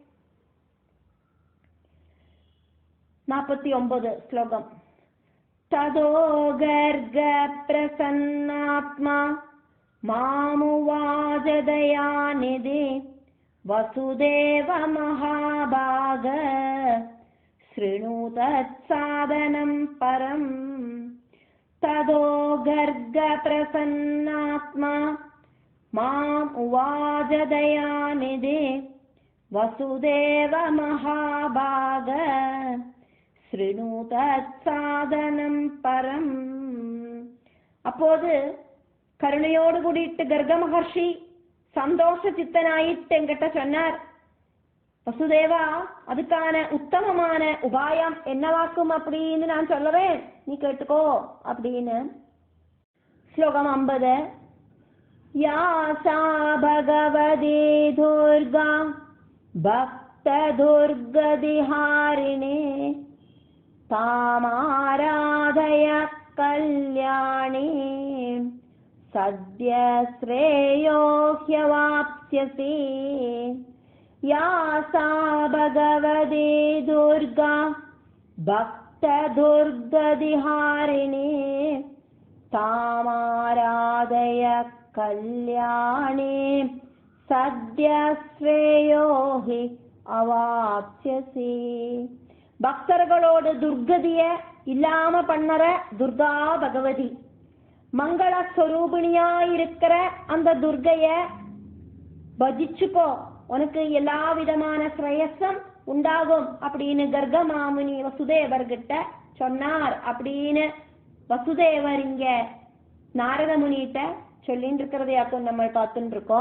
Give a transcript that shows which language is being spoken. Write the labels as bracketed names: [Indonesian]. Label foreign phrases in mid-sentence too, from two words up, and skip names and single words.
[Malayalam] 49 ശ്ലോകം. [Sanskrit] തദോ ഗർഗ പ്രസന്നാത്മാ മാമുവാചദയാനിധി വസുദേവ മഹാഭാഗ ശൃണു തത്സാധനം പരം. തദോ ഗർഗ പ്രസന്നാത്മാ മാമുവാചദയാനിധി വസുദേവ മഹാഭാഗ ശൃണു തത്സാധനം പരം. [Tamil] அப்போது கருணையோடு கூடிட்டு கர்க மகர்ஷி சந்தோஷ சித்தனாயிட்டு என்கிட்ட சொன்னார், வசுதேவா அதுக்கான உத்தமமான உபாயம் என்னவாக்கும் அப்படின்னு நான் சொல்லுறேன், நீ கேட்டுக்கோ அப்படின்னு. [Malayalam] ശ്ലോകം 50. [Sanskrit] യാസാ ഭഗവതി ദുർഗാ ഭക്ത ദുർഗതിഹാരിണേ താമാരാധയ കല്യാണീം സദ്യ ശ്രേയോ ഹ്യവാപ്സ്യസി യാ സാ ഭഗവതി ദുർഗാ ഭക്തദുർഗതിഹാരിണീ താമാരാധയ കല്യാണീ സദ്യ ശ്രേയോ ഹി അവാപ്സ്യസി. [Tamil] பக்தர்களோடு துர்கதிய இல்லாம பண்ணற துர்கா பகவதி, மங்கள ஸ்வரூபிணியாயிருக்கிற அந்த துர்கைய பஜிச்சுக்கோ, உனக்கு எல்லா விதமான ஸ்ரேயஸும் உண்டாகும் அப்படின்னு கர்கமாமுனி வசுதேவர்கிட்ட சொன்னார் அப்படின்னு வசுதேவர் இங்க நாரத முனிகிட்ட சொல்லிட்டு இருக்கிறதையாக்கும் நம்ம பார்த்துட்டு இருக்கோம்.